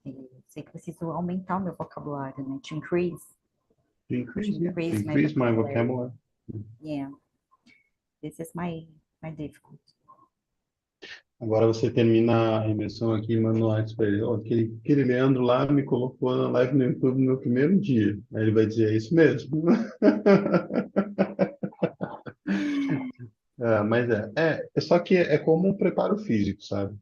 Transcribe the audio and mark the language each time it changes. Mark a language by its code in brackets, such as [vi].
[pt] Eu sei que preciso aumentar o meu vocabulário, né? [en] To increase, To increase, yeah, to increase my increase my vocabulary. vocabulary. Yeah, this is my difficulty. [pt] Agora você termina a imersão aqui e manda um WhatsApp para ele. Ó, aquele Leandro lá me colocou na live no YouTube no meu primeiro dia. Aí ele vai dizer, é isso mesmo. Mas só que é como um preparo físico, sabe?